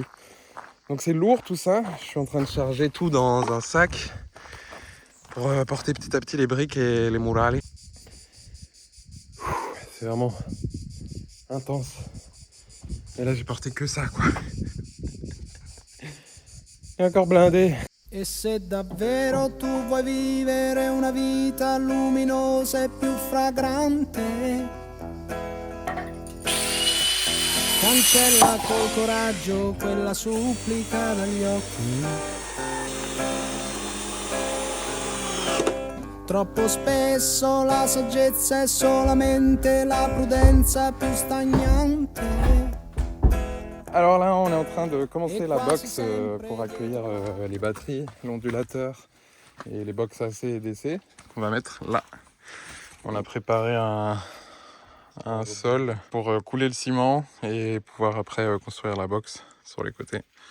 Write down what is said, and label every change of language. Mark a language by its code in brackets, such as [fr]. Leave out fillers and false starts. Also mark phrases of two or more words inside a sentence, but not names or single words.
[fr] Donc c'est lourd tout ça, je suis en train de charger tout dans un sac pour porter petit à petit les briques et les murales. C'est vraiment intense. Et là j'ai porté que ça quoi. Et encore blindé. [it] E se davvero tu vuoi vivere una vita luminosa e più fragrante, cancella col coraggio quella supplica dagli occhi. Troppo spesso la saggezza è solamente la prudenza più stagnante. [fr] Alors là, on est en train de commencer la box pour accueillir les batteries, l'ondulateur et les box AC et DC qu'on va mettre là. On a préparé un sol pour couler le ciment et pouvoir après construire la box sur les côtés.